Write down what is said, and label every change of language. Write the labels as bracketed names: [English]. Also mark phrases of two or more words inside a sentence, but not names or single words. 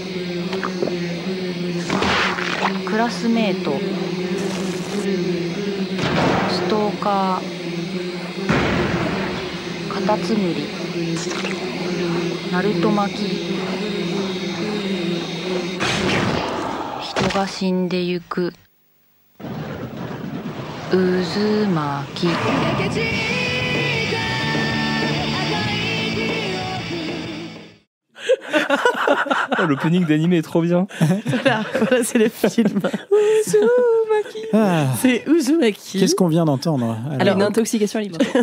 [Japanese] クラスメート、ストーカー、カタツムリ、ナルト巻き、人が死んでゆく、渦巻き。 [French] L'opening d'animé est trop bien. Voilà, c'est le film. Uzumaki. C'est Uzumaki. Qu'est-ce qu'on vient d'entendre ? Alors, une intoxication alimentaire.